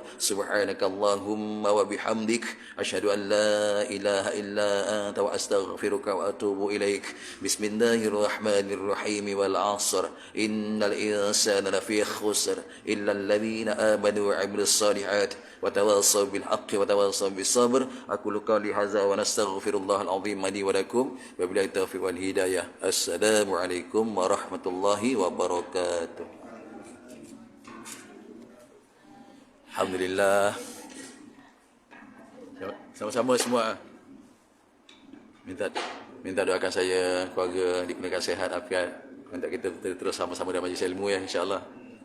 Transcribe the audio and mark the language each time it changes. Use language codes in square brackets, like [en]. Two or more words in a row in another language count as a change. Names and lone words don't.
[ar] سبحانك اللهم وبحمدك أشهد أن لا إله إلا أنت وأستغفرك وأتوب إليك. بسم الله الرحمن الرحيم والعصر إن الإنسان لفي خسر إلا الذين آمنوا وعملوا الصالحات وتواصوا بالحق وتواصوا بالصبر. أقول قولي هذا ونستغفر الله العظيم لي ولكم وبالله التوفيق والهداية. السلام عليكم ورحمة الله وبركاته. Alhamdulillah. [id] Sama-sama semua. Minta doakan saya, keluarga digunakan sehat afiat. Minta kita terus sama-sama dalam majlis ilmu ya, [ar] إن شاء الله.